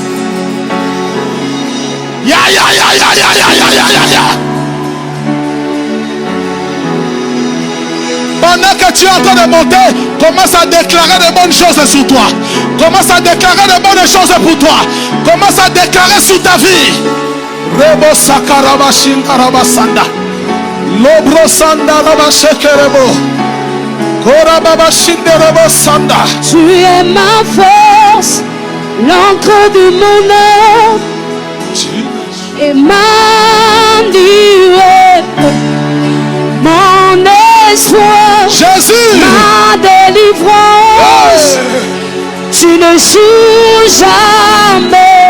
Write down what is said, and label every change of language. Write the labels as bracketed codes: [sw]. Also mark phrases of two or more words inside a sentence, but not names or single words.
[fr] Ya ya ya ya ya ya ya ya ya ya. Pendant que tu es en train de monter, commence à déclarer de bonnes choses sur toi. Commence à déclarer de bonnes choses pour toi. Commence à déclarer sur ta vie. Rebo sakaraba shinkaraba sanda. Lobro sanda raba shekerebo. Korababa shinderebo sanda. Tu es ma force, l'encre de mon âme et ma nuée, mon espoir, Jésus, ma délivrance. Tu ne joues jamais.